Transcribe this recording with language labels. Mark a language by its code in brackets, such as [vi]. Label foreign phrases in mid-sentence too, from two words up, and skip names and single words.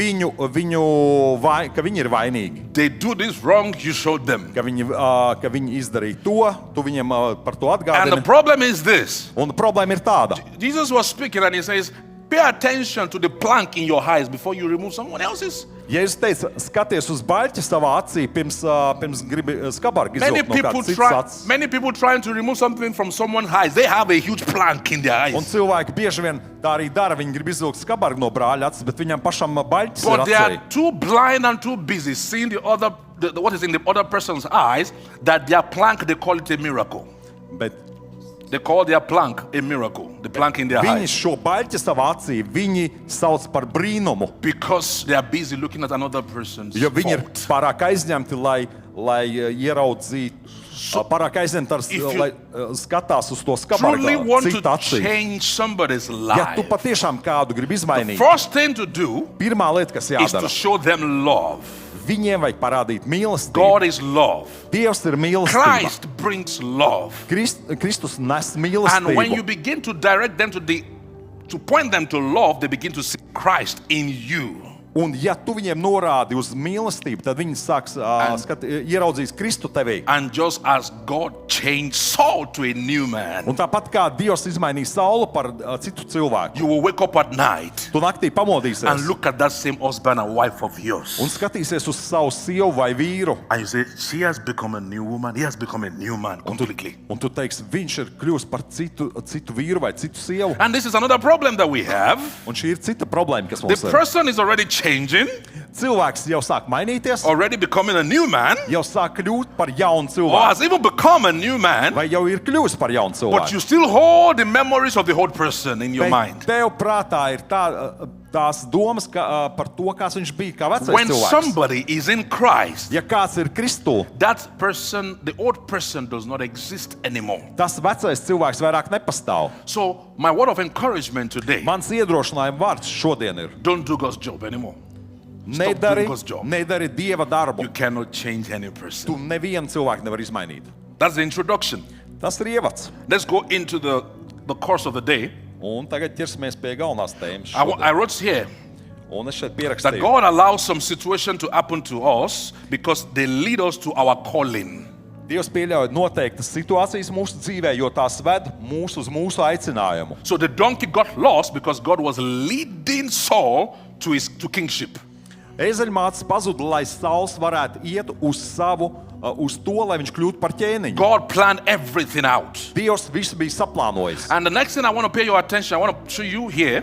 [lv] ka viņi ir vainīgi, [en] They do this wrong, you show them. [lv] ka viņi izdarīja to, tu viņam par to [en] And the [lv] atgādini. [en] problem is this. [lv] Un problēma ir tāda. [en] Jesus was speaking and he says, pay attention to the plank in your eyes before you remove someone else's. [lv] Jēzus teica, skaties uz baļķi savā acī, pirms gribi skabargu [en] Many [lv] izvilkt no [en] people [lv] kādas citas acis. [en] many people trying to remove something from someone's eyes, they have a huge plank in their [lv] Un [en] eyes. [lv] cilvēki bieži vien tā arī dara. Viņi grib izvilkt skabargu no brāļa acis, bet viņam pašam baļķis [en] But [lv] ir [en] they [lv] acī. [en] are too blind and too busy seeing what is in the other person's eyes that their plank, they call it a miracle. [lv] Bet [en] They call their plank a miracle. The plank in their [lv] viņi [en] eyes. [lv] šo baļķi savā acī viņi sauc par brīnumu, [en] Because they are busy looking at another person's [lv] jo viņi ir [en] fault. [lv] pārāk aizņemti, lai ieraudzītu. Pārāk aizņemti, [en] If you [lv] lai skatās uz to [en] Truly [lv] skabargu [en] want [lv] citu [en] to [lv] acī. [en] change somebody's [lv] Ja tu [en] life. [lv] patiešām kādu gribi izmainīt, [en] First thing to do [lv] pirmā lieta, kas [en] is to [lv] jādara, [en] show them love. [lv] viņiem vajag parādīt mīlestību. [en] God is love. [lv] Dievs ir mīlestība. [en] Christ brings love. [lv] Kristus nes [en] And when you [lv] mīlestību. [en] begin to direct them to point them to love, they begin to see Christ in you. [lv] Un ja tu viņiem norādi uz mīlestību, tad viņi sāks ieraudzīt Kristu tevī. [en] And just as God changed Saul to a new man, [lv] Un tāpat kā Dievs izmainīja Saulu par citu cilvēku, [en] you will wake up at night [lv] tu naktī [en] and [lv] pamodīsies [en] look at that same husband and wife of yours. [lv] un skatīsies uz savu sievu vai vīru. [en] And you say, she has become a new woman, he has become a new man completely. [lv] Un tu teiksi, viņš ir kļuvis par citu vīru vai citu sievu. [en] And this is another problem that we have. [lv] Un šī ir cita problēma, kas [en] The [lv] mums ir. [en] person is already changing, [lv] Cilvēks jau sāk mainīties, [en] already becoming a new man, [lv] jau sāk kļūt par jaunu [en] or [lv] cilvēku, [en] has even become a new man, [lv] vai jau ir kļuvis par jaunu [en] but [lv] cilvēku. [en] you still hold the memories of the old person in your [lv] Bet [en] mind. [lv] tev prātā ir tās domas par to, kāds viņš bija kā vecais [en] When [lv] cilvēks. [en] somebody is in Christ, [lv] Ja kāds ir Kristū, [en] that person, the old person, does not exist anymore. [lv] tas vecais cilvēks vairāk nepastāv. [en] So, my word of encouragement today, [lv] Mans iedrošinājuma vārds šodien ir: [en] don't do God's job anymore. doing God's job. [lv] nedari Dieva darbu. [en] You cannot change any [lv] Tu [en] person. [lv] nevienu cilvēku nevar izmainīt. [en] That's the introduction. [lv] Tas ir ievads. [en] Let's go into the course of the day. [lv] Un tagad ķersimies pie galvenās tēmas. [en] I wrote here, [lv] Un es šeit [en] That [lv] pierakstīju, [en] God allows some situation to happen to us because they lead us to our calling. [lv] Dievs pieļauj noteiktas situācijas mūsu dzīvē, jo tās ved mūs uz mūsu aicinājumu. [en] So the donkey got lost because God was leading Saul to kingship. [lv] Ezeļmātes pazuda, lai Sauls varētu iet uz to, lai viņš kļūtu par ķēniņu. [en] God planned everything out. [lv] Dievs visu bija saplānojis. [en] And the next thing I want to pay your attention, I want to show you here,